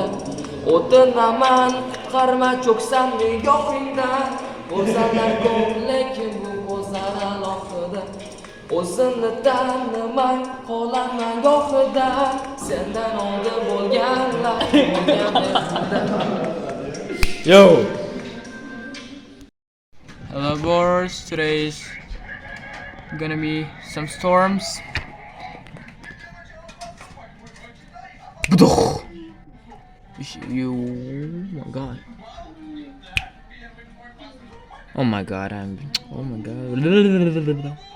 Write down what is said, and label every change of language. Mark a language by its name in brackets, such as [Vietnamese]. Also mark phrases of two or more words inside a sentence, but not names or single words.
[Uzbek] O'tiraman, qarma cho'ksan nigohingda, go'zallar ko'p lekin bu ko'zlar alohida. O'zimni tanimay qolaman gohida, sendan oldin bo'lganlar bo'lgan behuda. Yo. [English] Hello boys, today's gonna be some storms. You, oh my god, oh my god.